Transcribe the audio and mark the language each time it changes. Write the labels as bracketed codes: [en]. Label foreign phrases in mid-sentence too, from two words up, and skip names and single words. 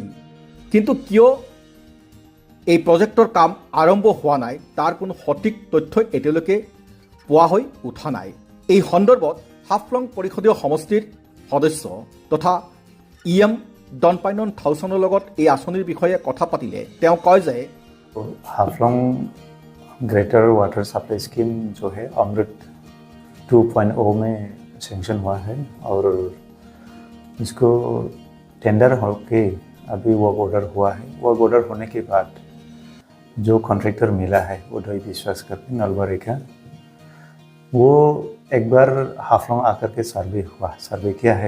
[as] কিন্তু কিয় এই প্ৰজেক্টৰ কাম আৰম্ভ হোৱা নাই তাৰ কোনো সঠিক তথ্য এতিয়ালৈকে পোৱা হৈ উঠা নাই। এই সন্দৰ্ভত হাফলং পৰিষদীয় সমষ্টিৰ সদস্য তথা EM ডনপাইনন থাউচেনৰ লগত এই আঁচনিৰ বিষয়ে কথা পাতিলে তেওঁ কয় যে [hi] हाफलोंग [en] greater water supply scheme [hi] जो है अमृत 2.0 में सेंक्शन हुआ है और इसको टेंडर होके अभी [en] work order [hi] हुआ है। [en] work order [hi] होने के बाद जो कॉन्ट्रैक्टर मिला है उदय विश्वास करके नलबारी का, वो एक बार हाफलोंग आकर के सर्वे किया है।